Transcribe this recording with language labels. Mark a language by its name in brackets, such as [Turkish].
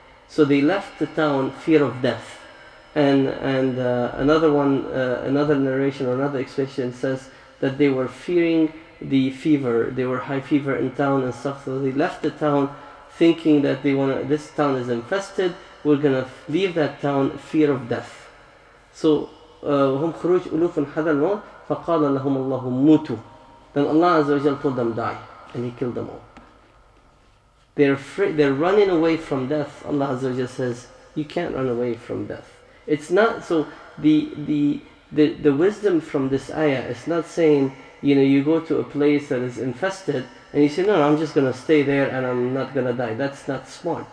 [English] So they left the town, fear of death. And another narration or another explanation says that they were fearing the fever. They were high fever in town and stuff. So they left the town thinking that this town is infested. We're gonna leave that town, fear of death. [Arabic] So هم خروج ألوف حذر الموت فقال لهم الله موتوا. [English] Then Allah Azza wa Jalla told them die, and He killed them all. They're afraid, they're running away from death. Allah Azza wa Jalla says, you can't run away from death. It's not so. The wisdom from this ayah is not saying, you go to a place that is infested and you say, no, I'm just gonna stay there and I'm not gonna die. That's not smart.